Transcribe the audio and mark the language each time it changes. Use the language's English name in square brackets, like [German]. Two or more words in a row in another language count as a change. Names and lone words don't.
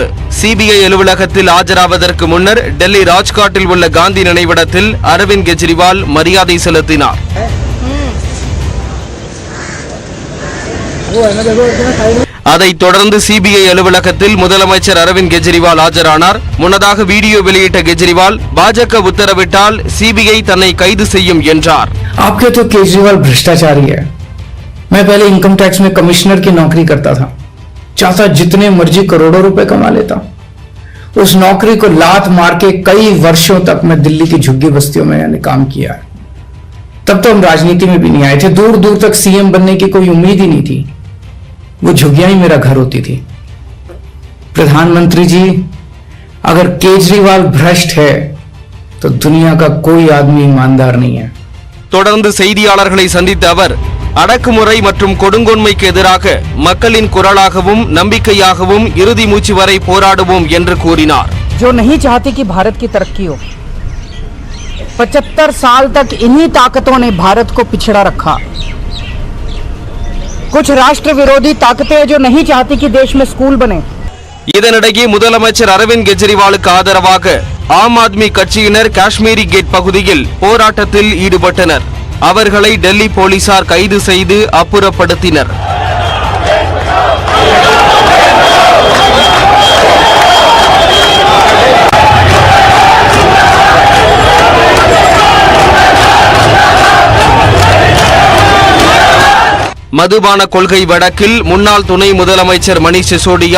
[Tamil] சிபிஐ அலுவலகத்தில் ஆஜராவதற்கு முன்னர் டெல்லி ராஜ்காட்டில் உள்ள காந்தி நினைவிடத்தில் அரவிந்த் கெஜ்ரிவால் மரியாதை செலுத்தினார். அதைத் தொடர்ந்து சிபிஐ அலுவலகத்தில் முதலமைச்சர் அரவிந்த் கெஜ்ரிவால் ஆஜரானார். முன்னதாக வீடியோ வெளியிட்ட கெஜ்ரிவால் பாஜக உத்தரவிட்டால் சிபிஐ தன்னை கைது செய்யும் என்றார். [Hindi] आपके तो केजरीवाल भ्रष्टाचारी है. मैं पहले [English] income tax [Hindi] में कमिश्नर की नौकरी करता था. चाहता जितने मर्जी करोड़ों रुपए कमा लेता. उस नौकरी को लात मार के कई वर्षों तक मैं दिल्ली की झुग्गी बस्तियों में मैंने काम किया है. तब तो हम राजनीति में भी नहीं आए थे. दूर दूर तक सीएम बनने की कोई उम्मीद ही नहीं थी. वो झुग्गियां ही मेरा घर होती थी. प्रधानमंत्री जी, अगर केजरीवाल भ्रष्ट है तो दुनिया का कोई आदमी ईमानदार नहीं है. [Tamil] தொடர்ந்து செய்தியாளர்களை சந்தித்த அவர் அடக்குமுறை மற்றும் கொடுங்கோன்மைக்கு எதிராக மக்களின் குரலாகவும் நம்பிக்கையாகவும் இறுதி மூச்சு வரை போராடுவோம் என்று கூறினார். [Hindi] जो नहीं चाहती कि भारत की तरक्की हो, 75 साल तक इन्हीं ताकतों ने भारत को पिछड़ा रखा. कुछ राष्ट्र विरोधी ताकतें जो नहीं चाहती कि देश में स्कूल बने. [Tamil] இதனிடையே முதலமைச்சர் அரவிந்த் கெஜ்ரிவாலுக்கு ஆதரவாக ஆம் ஆத்மி கட்சியினர் காஷ்மீரி கேட் பகுதியில் போராட்டத்தில் ஈடுபட்டனர். அவர்களை டெல்லி போலீசார் கைது செய்து அப்புறப்படுத்தினர். மதுபான கொள்கை வழக்கில் முன்னாள் துணை முதலமைச்சர் மணீஷ் சிசோடியா,